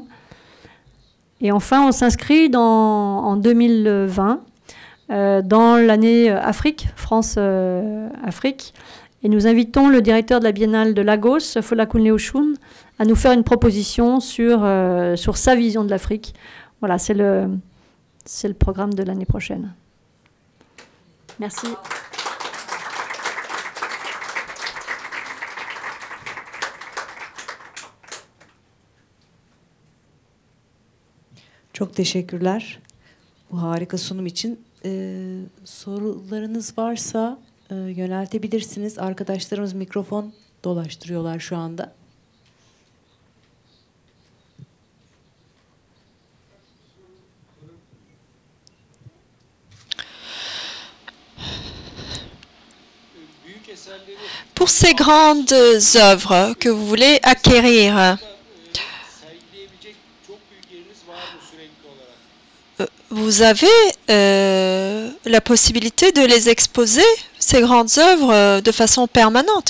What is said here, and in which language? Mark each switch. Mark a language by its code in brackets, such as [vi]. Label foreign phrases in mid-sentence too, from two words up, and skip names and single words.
[fr] Et enfin, on s'inscrit en 2020 dans l'année Afrique, France-Afrique. Et nous invitons le directeur de la Biennale de Lagos, Folakunle Oshun, à nous faire une proposition sur sa vision de l'Afrique. Voilà, c'est le programme de l'année prochaine. Merci. [tr] Çok teşekkürler bu harika sunum için. Sorularınız varsa yöneltebilirsiniz. Arkadaşlarımız mikrofon dolaştırıyorlar şu anda. [fr] Pour ces grandes œuvres que vous voulez acquérir, vous avez la possibilité de les exposer, ces grandes œuvres, de façon permanente.